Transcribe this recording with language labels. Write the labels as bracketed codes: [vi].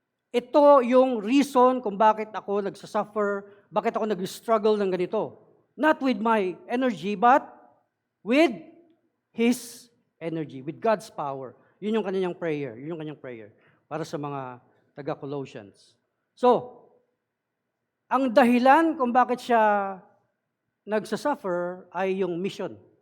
[tl] Ito yung reason kung bakit ako nagsasuffer, bakit ako nag-struggle ng ganito. [en] Not with my energy, but with His energy, with God's power. [tl] Yun yung kanyang prayer, yun yung kanyang prayer para sa mga taga-Colossians. So, ang dahilan kung bakit siya nagsasuffer ay yung mission.